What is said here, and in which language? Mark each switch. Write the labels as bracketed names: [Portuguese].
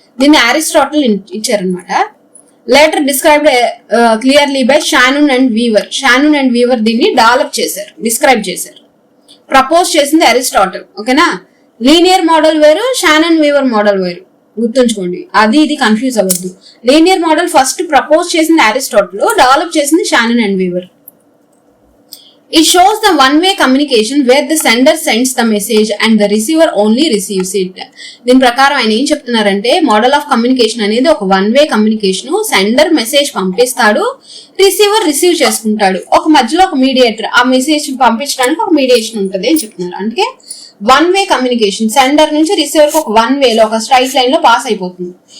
[Telugu] దీన్ని అరిస్టాటిల్ ఇచ్చారనమాట. [English] later described clearly by Shannon and Weaver [Telugu] దీన్ని డిస్క్రైబ్ చేశారు. ప్రపోజ్ చేసింది అరిస్టాటిల్, ఓకేనా. లీనియర్ మోడల్ వేరు, షానన్ వీవర్ మోడల్ వేరు, గుర్తుంచుకోండి, ఇది కన్ఫ్యూజ్ అవ్వద్దు. లీనియర్ మోడల్ ఫస్ట్ ప్రపోజ్ చేసింది అరిస్టాటిల్, డెవలప్ చేసింది Shannon and Weaver. [English] It shows the one-way communication where the sender sends the message and the receiver only receives it. [Telugu] దీని ప్రకారం ఆయన ఏం చెప్తున్నారంటే, మోడల్ ఆఫ్ కమ్యూనికేషన్ అనేది ఒక one way communication. Sender message పంపిస్తాడు, రిసీవర్ రిసీవ్ చేసుకుంటాడు, ఒక మధ్యలో ఒక మీడియేటర్, ఆ మెసేజ్ పంపించడానికి ఒక మీడియేషన్ ఉంటుంది అని చెప్తున్నారు. అంటే వన్ వే కమ్యూనికేషన్, సెండర్ నుంచి రిసీవర్ కి ఒక వన్ వేలో ఒక స్ట్రైట్ లైన్ లో పాస్ అయిపోతుంది.